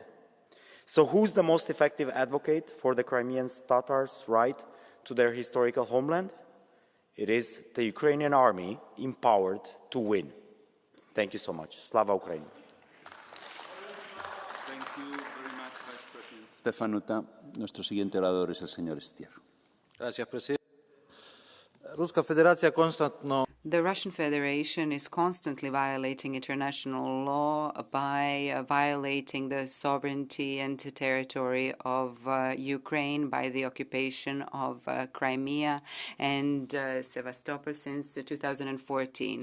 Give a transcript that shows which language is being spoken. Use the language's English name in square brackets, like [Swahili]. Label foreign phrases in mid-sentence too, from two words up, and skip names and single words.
[English] So who's the most effective advocate for the Crimean Tatars' right to their historical homeland? It is the Ukrainian army empowered to win. Thank you so much. [Ukrainian] Слава Україні. [English] Thank you very much, Vice President Stefanuta. [Spanish] Nuestro siguiente orador es el señor Stier. Gracias, presidente. [Croatian] Ruska Federacja konstantno [English] The Russian Federation is constantly violating international law by violating the sovereignty and territory of Ukraine by the occupation of Crimea and Sevastopol since 2014.